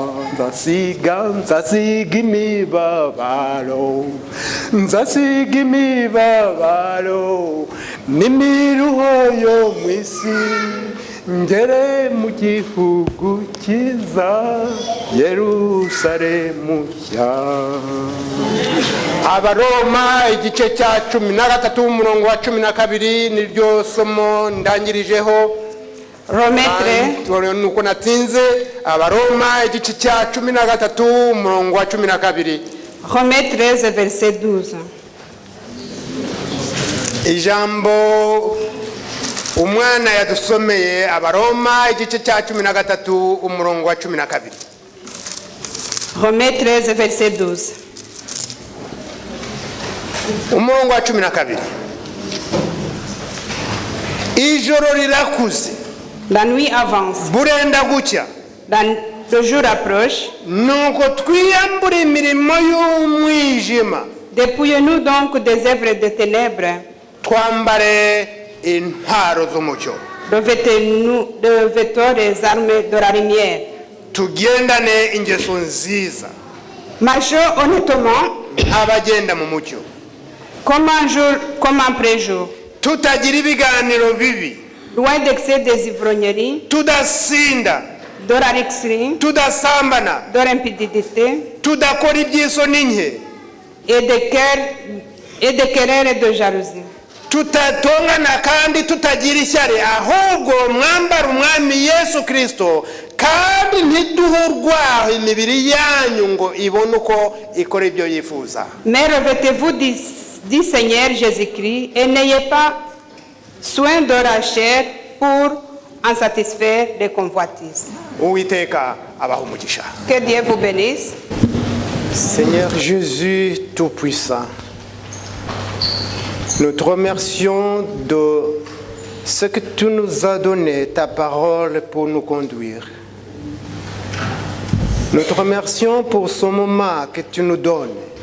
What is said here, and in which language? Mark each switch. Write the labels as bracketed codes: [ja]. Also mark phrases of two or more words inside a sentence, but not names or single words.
[rw] nzasiga imibabaro, nzasiga imibabaro n'imiruho yo mu isi, ngere mu gihugu cyiza Yerusalemu nshya. Abaroma igice cya 13 umurongo wa 12 niryo somo ndangirijeho. Nuko natinze. Abaroma igice cya 13 umurongo wa 12. [fr] Romains 13 verset 12. [rw] Ijambo umwana yadusomeye Abaroma igice cya 13 umurongo wa 12. [fr] Romains 13 verset 12. [rw] Umurongo wa 12. Ijoro rirakuze, [fr] La nuit avance, [rw] burenda gucya, [fr] le jour approche. [rw] Nuko twiyambura imirimo y'umwijima, [fr] Dépouillons-nous donc des œuvres des ténèbres, [rw] twambare intwaro z'umucyo, [fr] revêtons les armes de la lumière. [rw] tugendane ingeso nziza, [fr] Marchons honnêtement, [rw] abagenda mu mucyo, [fr] comme après jour, [rw] tutagira ibiganiro bibi, [fr] loin d'excès des ivrogneries, [rw] tudasinda, [fr] de la rixerie, [rw] tudasambana, [fr] de l'impudicité [rw] tudakora iby'isoni nke, [fr] et de querelles et de jalousie. [rw] tutatongana kandi tutagira ishyari, ahubwo mwambara umwami Yesu Kristo, kandi ntiduhurwaho imibiri yanyu ngo ibone uko ikora ibyo yifuza. [fr] Mais revêtez-vous du Seigneur Jésus-Christ et n'ayez pas soin de la chair pour en satisfaire les convoitises. [rw] Uwiteka abaha umugisha. [fr] Que Dieu vous bénisse. Seigneur Jésus Tout-Puissant, nous te remercions de ce que tu nous as donné, ta parole pour nous conduire. Nous te remercions pour ce moment que tu nous donnes.